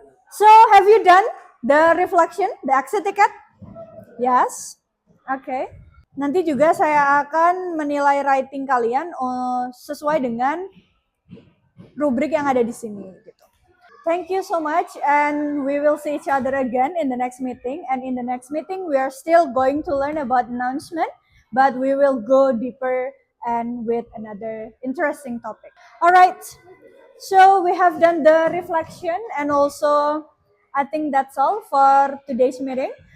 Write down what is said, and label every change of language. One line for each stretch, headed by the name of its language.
English: So have you done the reflection, the exit ticket? Yes. Okay.
Indonesian: Nanti juga saya akan menilai writing kalian sesuai dengan rubrik yang ada di sini. Gitu.
English: Thank you so much, and we will see each other again in the next meeting. And in the next meeting, we are still going to learn about announcement, but we will go deeper and with another interesting topic. All right. So we have done the reflection, and also I think that's all for today's meeting.